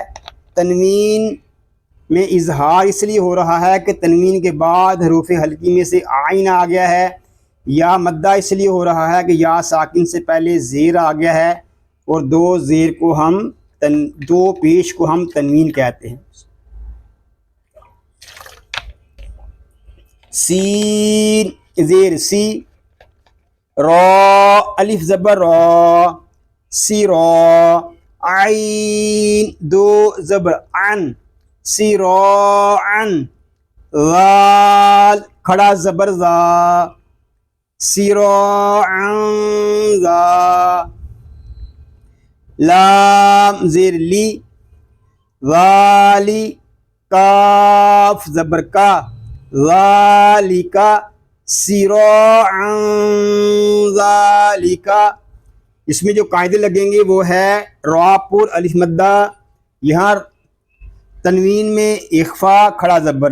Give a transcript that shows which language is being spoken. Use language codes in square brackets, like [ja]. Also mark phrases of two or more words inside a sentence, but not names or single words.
[ur] تنوین میں اظہار اس لیے ہو رہا ہے کہ تنوین کے بعد حروف حلقی میں سے عین آ گیا ہے. یا مدہ اس لیے ہو رہا ہے کہ یا ساکن سے پہلے زیر آ گیا ہے اور دو زیر کو ہم دو پیش کو ہم تنوین کہتے ہیں. سین زیر سی، را الف زبر را، سی را، عین دو زبر عن، سی را عن، ذال کھڑا زبر ذا، سی را عن ذا، لام زیر لی، ذالی، کاف زبر کا، ذالکا، سراعا ذالکا. اس میں جو قاعدے لگیں گے وہ ہے را پر الف مدہ، یہاں تنوین میں اخفا کھڑا زبر.